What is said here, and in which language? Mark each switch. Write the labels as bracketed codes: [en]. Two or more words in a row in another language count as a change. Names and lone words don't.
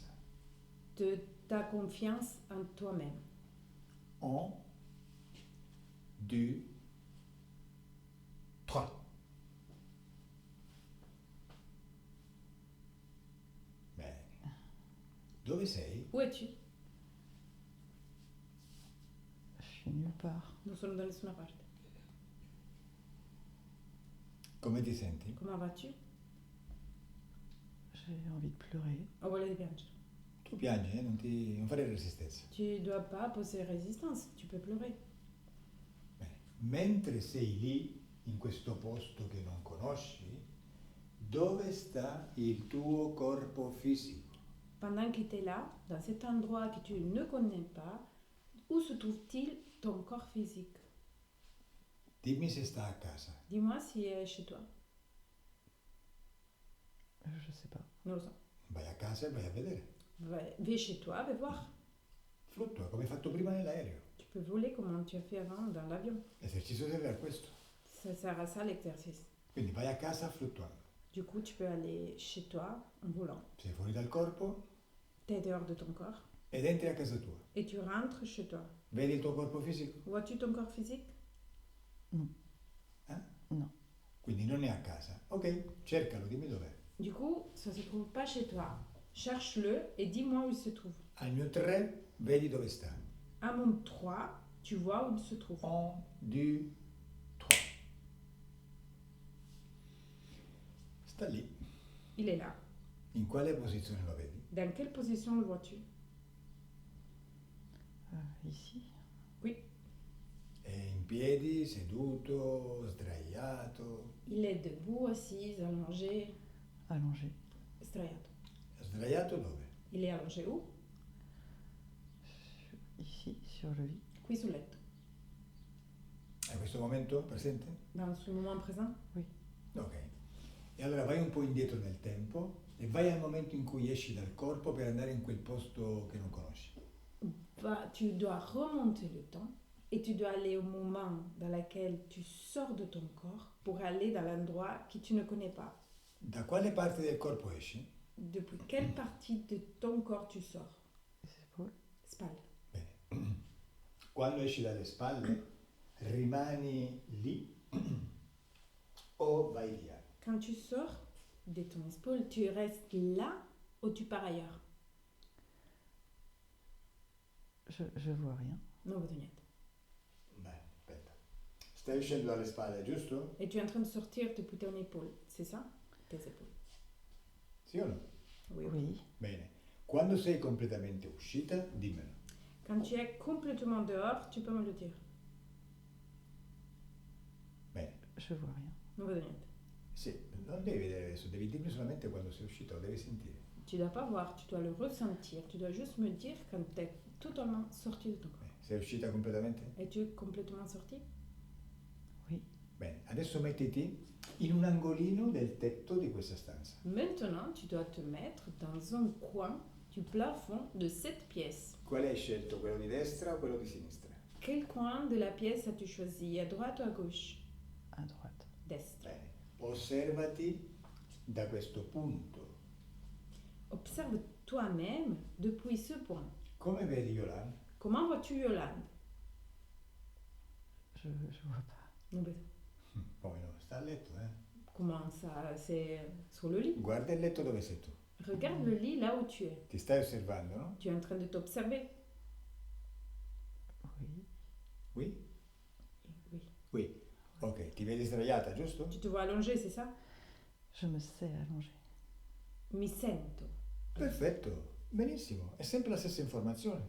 [fr] de ta confiance en toi-même. 1, 2, 3. [it] Bene. Dove sei? [fr] Où es-tu? Je suis nulle part. Nous sommes dans [it] nessuna parte. Come ti senti? [fr] Comment vas-tu? J'ai envie de pleurer. [it] Ho voglia di piangere. Tu piangi, non fare resistenza. [fr] Tu dois pas poser résistance, tu peux pleurer. [it] Bene. Mentre sei lì, in questo posto che non conosci, dove sta il tuo corpo fisico? [fr] Pendant que tu es là, dans cet endroit que tu ne connais pas, où se trouve-t-il ton corps physique? [it] Dimmi se sta a casa. [fr] Dis-moi s'il est chez toi. Je sais pas. [it] Non lo so. Vai a casa e vai a vedere. [fr] Vais chez toi, va voir. [it] Fluttua, come hai fatto prima nell'aereo. [fr] Tu peux voler comme tu as fait avant dans l'avion. [it] L'esercizio serve a questo. [fr] Ça sert à ça l'exercice. [it] Quindi vai a casa fluttuando. [fr] Du coup, tu peux aller chez toi en volant. [it] Sei fuori dal corpo [fr] Tu es dehors de ton corps [it] ed entri a casa tua. [fr] et tu rentres chez toi. [it] Vedi il tuo corpo fisico? [fr] Vois-tu ton corps physique? Non. [it] Quindi non è a casa. Ok, cercalo, dimmi dov'è. [fr] Du coup, ça se trouve pas chez toi. Cherche-le et dis-moi où il se trouve. [it] Al mio 3 vedi dove sta. [fr] À mon 3, tu vois où il se trouve. 1, 2, 3. [it] Sta lì. [fr] Il est là. [it] In quale posizione lo vedi? [fr] Dans quelle position le vois-tu? Ici. [it] È in piedi, seduto, sdraiato. [fr] Il est debout, assis, allongé, Allongé. [it] sdraiato. Sdraiato dove? [fr] Il est allongé où? Ici, sur le lit. [it] Qui sul letto. A questo momento presente? [fr] Dans ce moment présent? Ok. [it] E allora vai un po' indietro nel tempo e vai al momento in cui esci dal corpo per andare in quel posto che non conosci. [fr] Tu dois remonter le temps et tu dois aller au moment dans lequel tu sors de ton corps pour aller dans l'endroit que tu ne connais pas. [it] Da quale parte del corpo esci? [fr] Depuis quelle partie de ton corps tu sors? Les épaules. [it] Spalle. Bene. Quando esci dalle spalle, rimani lì o vai via? [fr] Quand tu sors de ton épaule, tu restes là ou tu pars ailleurs? Je vois rien. [it] Non, vedo niente. Beh, aspetta. Stai uscendo dalle spalle, giusto? [fr] Et tu es en train de sortir depuis ton épaule, c'est ça? Tes épaules. [it] Sì o no? [fr] Oui. Oui. [it] Bene. Quando sei completamente uscita, dimmelo. [fr] Quand tu es complètement dehors, tu peux me le dire. [it] Bene. [fr] Je vois rien. [it] Non vedo niente. Sì, non devi vedere adesso, devi dirmi solamente quando sei uscito, lo devi sentire. [fr] Tu dois pas voir, tu dois le ressentir. Tu dois juste me dire quand tu es totalement sorti de ton corps. [it] Sei uscita completamente? [fr] Es-tu complètement sorti? [it] Bene, adesso mettiti in un angolino del tetto di questa stanza. [fr] Maintenant, tu dois te mettre dans un coin du plafond de cette pièce. [it] Quale hai scelto, quello di destra o quello di sinistra? [fr] Quel coin de la pièce as-tu choisi? À droite ou à gauche? À droite. D'est. [it] Bene, osservati da questo punto. [fr] Observe toi-même depuis ce point. [it] Come vedi Yolande? [fr] Comment vois-tu Yolande? Je vois pas. [it] Non vedo. Poi no, sta a letto, eh? [fr] Comment ça? C'est sur le lit. [it] Guarda il letto dove sei tu. [fr] Regarde le lit là où tu es. [it] Ti stai osservando, no? [fr] Tu es en train de t'observer. Oui. Qui? Oui. Qui. [it] Ok, ti vedi sdraiata, giusto? [fr] Tu te vois allongé, c'est ça? Je me sais allongée. [it] Mi sento. Perfetto, benissimo, è sempre la stessa informazione.